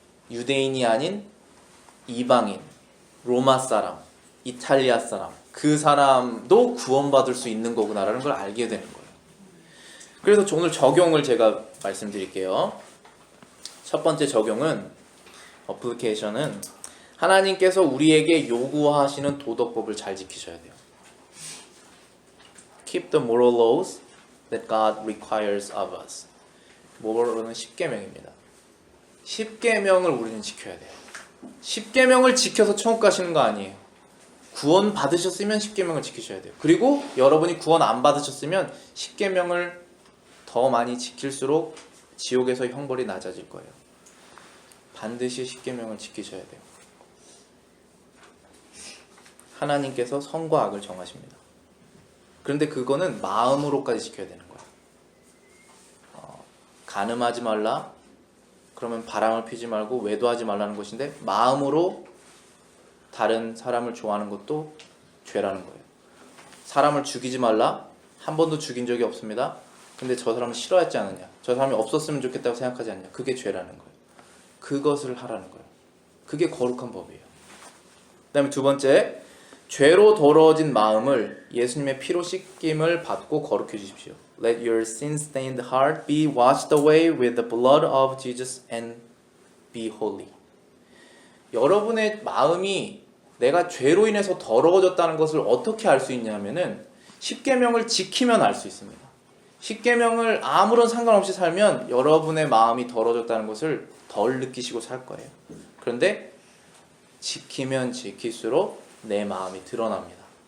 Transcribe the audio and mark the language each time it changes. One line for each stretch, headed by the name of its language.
Korean: 유대인이 아닌 이방인, 로마 사람, 이탈리아 사람, 그 사람도 구원받을 수 있는 거구나라는 걸 알게 되는 거예요. 그래서 오늘 적용을 제가 말씀드릴게요. 첫 번째 적용은, 어플리케이션은 하나님께서 우리에게 요구하시는 도덕법을 잘 지키셔야 돼요.
English: Keep the moral laws that God requires of us.
Korean: 모로는 10계명입니다. 10계명을 우리는 지켜야 돼요. 10계명을 지켜서 천국 가시는 거 아니에요. 구원 받으셨으면 10계명을 지키셔야 돼요. 그리고 여러분이 구원 안 받으셨으면 10계명을 더 많이 지킬수록 지옥에서 형벌이 낮아질 거예요. 반드시 10계명을 지키셔야 돼요. 하나님께서 선과 악을 정하십니다. 그런데 그거는 마음으로까지 지켜야 되는 거예요. 간음하지 말라, 그러면 바람을 피지 말고 외도하지 말라는 것인데 마음으로 다른 사람을 좋아하는 것도 죄라는 거예요. 사람을 죽이지 말라, 한 번도 죽인 적이 없습니다. 근데 저 사람을 싫어하지 않느냐, 저 사람이 없었으면 좋겠다고 생각하지 않느냐, 그게 죄라는 거예요. 그것을 하라는 거예요. 그게 거룩한 법이에요. 그 다음에 두 번째, 죄로 더러워진 마음을 예수님의 피로 씻김을 받고 거룩해 주십시오.
English: Let your sin-stained heart be washed away with the blood of Jesus and be holy.
Korean: 여러분의 마음이 내가 죄로 인해서 더러워졌다는 것을 어떻게 알 수 있냐면은 10계명을 지키면 알 수 있습니다. 10계명을 아무런 상관없이 살면 여러분의 마음이 더러워졌다는 것을 덜 느끼시고 살 거예요. 그런데 지키면 지킬수록 내 마음이 드러납니다.